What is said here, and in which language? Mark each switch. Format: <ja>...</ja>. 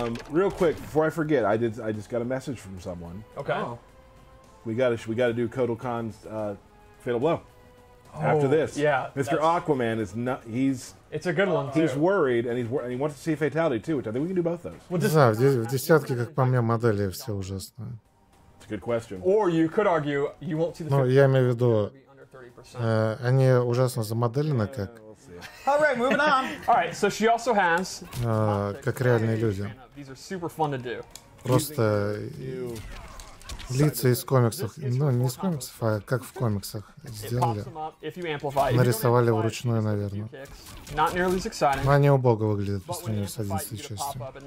<en>Real quick before I forget, I just got a message from someone. Okay. Oh. We got to do Kotal Khan's Fatal Blow. After this, yeah, Mr. Aquaman is not. It's a good one too. He's worried, and he wants to see Fatality too, which I think we can do both those.</en> <ru>Не знаю, в десятке, как по мне, модели все ужасные.</ru> <en>It's a good question. Or you could argue you won't see the.</en> <ru>Ну, я имею в виду,</ru> <en>under 30%.</en> <ru>они ужасно замоделены, как</ru> <en>All right, moving on. All right, so she also has.</en> <ru>как реальные люди.</ru> <en>These are super fun to do.</en> <ru>Просто лица из комиксов, ну не из комиксов, а как в комиксах сделали. Нарисовали вручную, наверное. Но они убого выглядят по сравнению с 11 частью.</ru>